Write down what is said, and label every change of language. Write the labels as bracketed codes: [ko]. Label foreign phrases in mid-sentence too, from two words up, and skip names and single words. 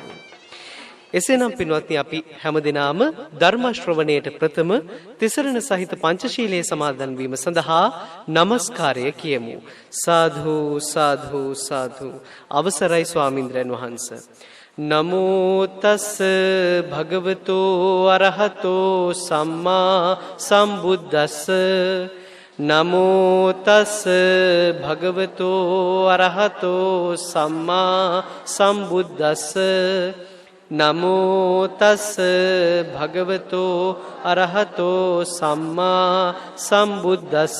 [si] එසේනම් පින්වත්නි, අපි හැමදෙනාම ධර්ම ශ්‍රවණයට ප්‍රථම තිසරණ සහිත පංචශීලයේ සමාදන් වීම සඳහා নমස්කාරය කියමු. සාදු සාදු සාදු. අවසරයි ස්වාමින්ද්‍රයන් වහන්සේ. [pi] නමෝ තස් භගවතෝ අරහතෝ සම්මා සම්බුද්දස්ස. නමෝ තස් භගවතෝ අරහතෝ සම්මා සම්බුද්දස්ස. නමෝ තස් භගවතෝ අරහතෝ සම්මා සම්බුද්දස්ස.